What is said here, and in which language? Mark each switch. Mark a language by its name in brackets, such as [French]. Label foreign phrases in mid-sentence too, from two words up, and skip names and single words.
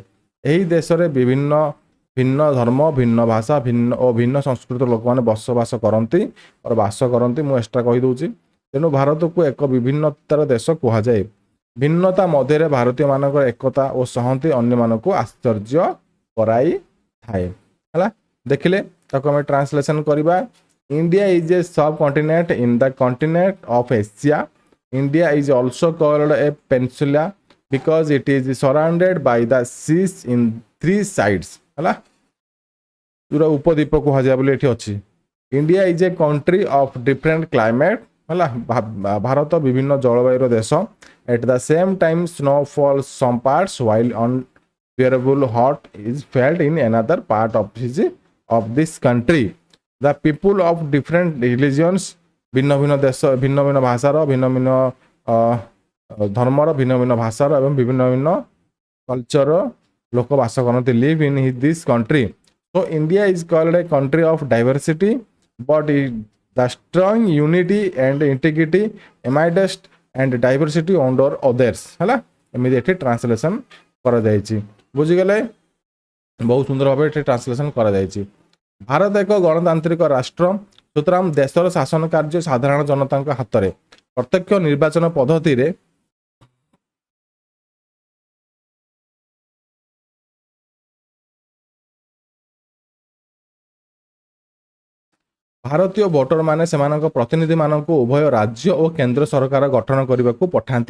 [Odia] ଏହି ଦେଶରେ ଭିନ୍ନ ଧର୍ମ, ଭିନ୍ନ ଭାଷା ଓ ଭିନ୍ନ ସଂସ୍କୃତିର ଲୋକମାନେ ବାସ କରନ୍ତି। ମୁଁ ଏକ୍ସଟ୍ରା କହିଦେଉଛି। ତେଣୁ ଭାରତକୁ ଏକ ବିଭିନ୍ନତାର ଦେଶ କୁହାଯାଏ। ଭିନ୍ନତା ମଧ୍ୟରେ ଭାରତୀୟମାନଙ୍କର ଏକତା ଓ ସଂହତି ଅନ୍ୟମାନଙ୍କୁ ଆଶ୍ଚର୍ଯ୍ୟ କରାଇଥାଏ। ହେଲା, ଦେଖିଲେ, ତାକୁ ଆମେ ଟ୍ରାନ୍ସଲେସନ୍ କରିବା। [English] India is a subcontinent in the continent of Asia. India is also called a peninsula because it is surrounded by the seas in 3 sides. [Odia] ହେଲା, ପୁରା ଉପଦ୍ୱୀପ କୁହାଯାଏ ବୋଲି ଏଠି ଅଛି। [English] India is a country of different climate. [Odia] ହେଲା, ଭାରତ ବିଭିନ୍ନ ଜଳବାୟୁର ଦେଶ। [English] At the same time, snow falls some parts while unbearable hot is felt in another part of this country. The people of different religions, [Odia] ଭିନ୍ନ ଭିନ୍ନ ଦେଶ, ଭିନ୍ନ ଭିନ୍ନ ଭାଷାର, ଭିନ୍ନ ଭିନ୍ନ ଧର୍ମର, ଭିନ୍ନ ଭିନ୍ନ ଭାଷାର ଏବଂ ବିଭିନ୍ନ ଭିନ୍ନ କଲଚର ଲୋକ ବାସ କରନ୍ତି, [English] live in this country. So India is called a country of diversity, but the strong unity and integrity amidst and diversity under others. [Odia] ହେଲା, ଏମିତି ଏଠି ଟ୍ରାନ୍ସଲେସନ୍ କରାଯାଇଛି। ବୁଝିଗଲେ, ବହୁତ ସୁନ୍ଦର ଭାବେ ଏଠି ଟ୍ରାନ୍ସଲେସନ୍ କରାଯାଇଛି। ଭାରତ ଏକ ଗଣତାନ୍ତ୍ରିକ ରାଷ୍ଟ୍ର, ସୁତରାଂ ଦେଶର ଶାସନ କାର୍ଯ୍ୟ ସାଧାରଣ ଜନତାଙ୍କ ହାତରେ। ପ୍ରତ୍ୟକ୍ଷ ନିର୍ବାଚନ ପଦ୍ଧତିରେ ଭାରତୀୟ ଭୋଟରମାନେ ସେମାନଙ୍କ ପ୍ରତିନିଧିମାନଙ୍କୁ ଉଭୟ ରାଜ୍ୟ ଓ କେନ୍ଦ୍ର ସରକାର ଗଠନ କରିବାକୁ ପଠାନ୍ତି।